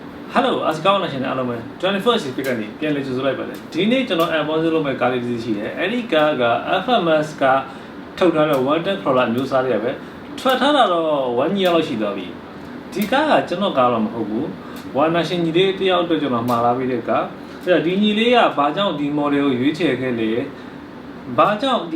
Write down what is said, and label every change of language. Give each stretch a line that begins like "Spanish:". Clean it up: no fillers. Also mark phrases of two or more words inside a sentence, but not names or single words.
Burmese: Hello အစကောင်းလာရှင်အားလုံးပဲ 21st pick ကနေပြန်လည်ကြိုဆိုလိုက်ပါတယ်ဒီနေ့ကျွန်တော် unbox လုပ်မဲ့ကားလေးတစ်စီးရှိတယ်အဲ့ဒီကားက FMS ကထုတ်ထားတဲ့ Water Crawler မျိုးစားလေးပဲထွက်ထားတာတော့1 year လောက်ရှိသွားပြီဒီ ကားကကျွန်တော်ကားတော့မဟုတ်ဘူးဝါနာရှင်ညီလေးတယောက်အတွက်ကျွန်တော်မှာလာပြီးတဲ့ကားအဲ့တော့ဒီညီလေးကဘာကြောင့်ဒီ model ကိုရွေးချယ်ခဲ့လဲဘာကြောင့်ဒီ